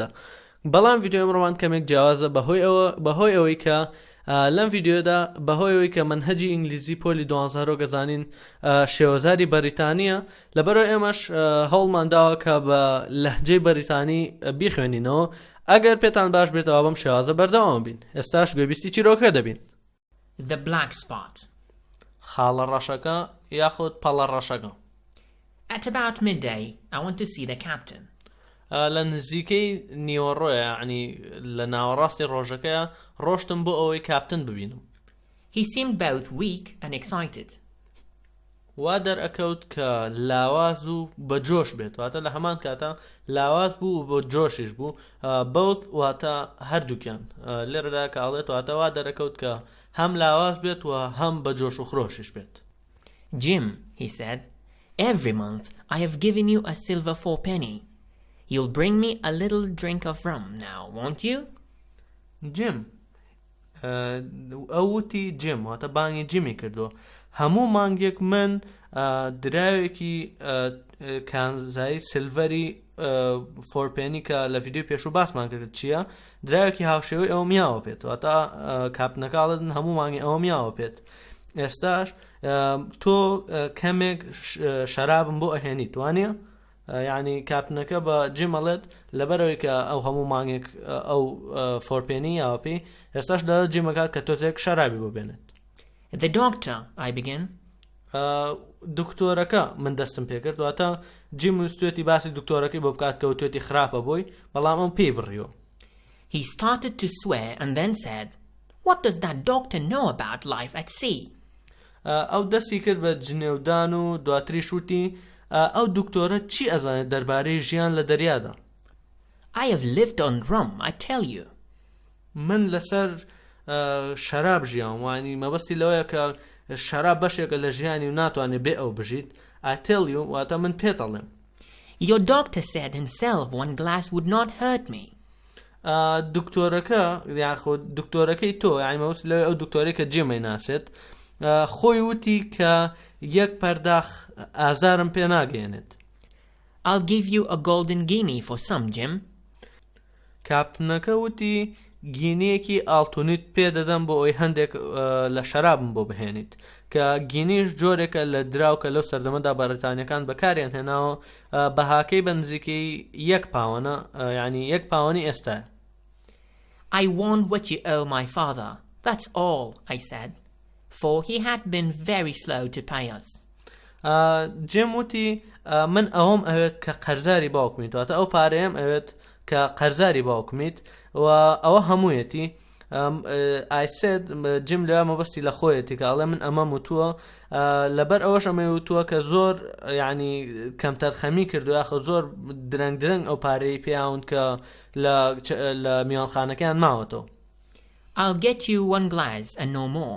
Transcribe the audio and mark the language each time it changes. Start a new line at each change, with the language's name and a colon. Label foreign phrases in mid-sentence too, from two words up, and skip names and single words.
Central Kurdish: بەڵام ڤیدیۆ ئەمڕۆمان کەمێک جیاوازە بەهۆی ئەوەی کە لەم ڤیدیۆدا بەهۆی ئەوەی کە منهەجی ئینگلیزی پۆلی 12 گەزانین شێوەزاری بەریتانیە، لەبەرەوەی ئێمەش هەوڵمان داوە کە بە لەهجەی بەریتانی بیخوێنینەوە. ئەگەر پێتان باش بێتەوە بەم شێوازە بەردەوام بین. ئێستاش گوێبیستی چیرۆکە دەبین.
English: The black spot.
Central Kurdish: خاڵە ڕەشەکە یاخود پەڵە ڕەشەکە.
English: At about midday, I want to see the captain.
Central Kurdish: لە نزیکەی نیوەڕۆیە، یعنی لە ناوەڕاستی ڕۆژەکەیە ڕۆشتم بۆ ئەوەی کاپتن ببینم.
English: He seemed both weak and excited.
Central Kurdish: وا دەرئەکەوت کە لاواز و بەجۆش بێت، واتە لە هەمان کاتە لاواز بوو و بۆ جۆشیش بوو. بەوت واتە هەردووکیان لێرەدا کە ئاڵێت، واتە وا دەرەکەوت کە هەم لاواز بێت و هەم بەجۆش و خرۆشیش بێت.
English: Jim, he said, every month I have given you a silver 4penny. You'll bring me a little drink of rum now, won't you? Jim.
Central Kurdish: ئەوتی جیم، واتە بانگی جیمی کردووە. هەموو مانگێک من دراوێکی کانزایی سیلڤەری 4penny کە لە ڤیدیۆ پێشوو باسمان کرد چییە، دراوێکی هاوشێوەی ئەوە میاوە پێت، واتە کاپنەکاڵن هەموو مانگی ئەوە میاوە پێت. ئێستاش تۆ کەمێک شەرابم بۆ ئەهێنیت، وانە؟ یعنی کاپنەکە بە جیمەڵێت لەبەرەوەی کە ئەو هەموو مانگێک ئەو 4penny یاوە پێی، ئێستاش دەڵێت جیمەکات کە تۆزێک شەرابی بۆ بێنێت.
English: The doctor, I began.
Central Kurdish: دکتۆرەکە من دەستم پێکرد، واتە جیم ویستێتی باسی دکتۆرەکەی بۆ بکات کە وتێتی خراپە بۆی، بەڵام ئەم پێی بڕیەوە.
English: He started to swear and then said, "What does that doctor know about life at sea?"
Central Kurdish: ئەو دەستی کرد بە جنێودان و دواتریش وتی ئەو دکتۆرە چی ئەزانێت دەربارەی ژیان لە دەریادا؟
English: I have lived on rum, I tell you.
Central Kurdish: من لەسەر شەراب ژیان، وانی مەبەستی لەوەیە کە شەراب بەشێکە لە ژیانی و ناتوانێت بێ ئەو بژیت.
English: I tell you
Central Kurdish: واتە من پێتەڵێم.
English: Your doctor said himself one glass would not hurt me.
Central Kurdish: دکتۆرەکە یاخود دکتۆرەکەی تۆ، یعنی مەبەستی لەوەی ئەو دکتۆرەی کە جیمەی ناسێت، خۆی وتی کە یەک پەرداخ ئازارم پێ ناگەێنێت.
English: I'll give you a golden guinea for some, Jim.
Central Kurdish: کاپتنەکە وتی گینەیەکی ئاڵتونیت پێدەدەم بۆ ئەوی هەندێک لە شەرابم بۆ بهێنیت، کە گینیش جۆرێکە لە دراوکە لەو سەردەمەدا بەریتانیەکان بەکاریان هێناوە، بەهاکەی بەنزیکەی 1 پاوەنە، یعنی 1 پاوەنی ئێستا.
English: I want what you owe my father. That's all, I said, for he had been very slow to pay us.
Central Kurdish: جیم وتی من ئەوەم ئەوێت کە قەرزاری باوکمیت، واتە ئەو پارەیەم ئەوێت کە قەرزاری باوکمیت، و ئەوە هەموویەتی.
English: I said
Central Kurdish: جیم لەوە مەبەستی لە خۆیەتی کە ئەڵێ من ئەمە وتووە، لەبەر ئەوەش ئەمەی وتووە کە زۆر یعنی کەم تەرخەمی کردو، یاخە زۆر درەنگ ئەو پارەی پێیاون کە لە میوانخانەکەیان ماوەتەوە.
English: I'll get you 1 glass and no more.